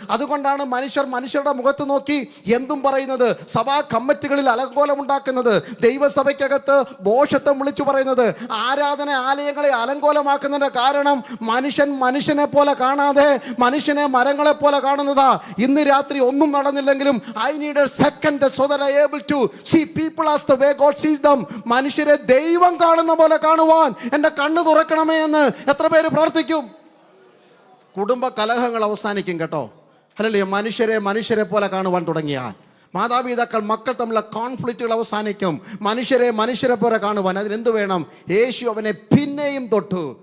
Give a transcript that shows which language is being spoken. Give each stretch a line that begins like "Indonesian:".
Malayalam: അതുകൊണ്ടാണ് മനുഷ്യരുടെ മുഖത്ത് നോക്കി എന്തും പറയുന്നത്, സഭാ കമ്മിറ്റികളിൽ അലങ്കോലമുണ്ടാക്കുന്നത്, ദൈവസഭയ്ക്കകത്ത് ഭോഷത്വം വിളിച്ചു പറയുന്നത്, ആരാധന ആലയങ്ങളെ അലങ്കോലമാക്കുന്നതിന്റെ കാരണം മനുഷ്യനെ പോലെ കാണാതെ മനുഷ്യനെ മരങ്ങളെ പോലെ കാണുന്നതാ. ഇന്ന് രാത്രി ഒന്നും നടന്നില്ലെങ്കിലും
English: I need a second so that I able to see people as the way God sees them.
Malayalam: മനുഷ്യരെ ദൈവം കാണുന്ന പോലെ കാണുവാൻ എൻ്റെ കണ്ണ് തുറക്കണമേ എന്ന് എത്ര പേര് പ്രാർത്ഥിക്കും? കുടുംബ കലഹങ്ങൾ അവസാനിക്കും കേട്ടോ. അല്ലല്ലേ, മനുഷ്യരെ പോലെ കാണുവാൻ തുടങ്ങിയാൽ മാതാപിതാക്കൾ മക്കൾ തമ്മിലുള്ള കോൺഫ്ലിക്റ്റുകൾ അവസാനിക്കും. മനുഷ്യരെ പോലെ കാണുവാൻ അതിനെന്ത് വേണം? യേശു അവനെ പിന്നെയും തൊട്ടു.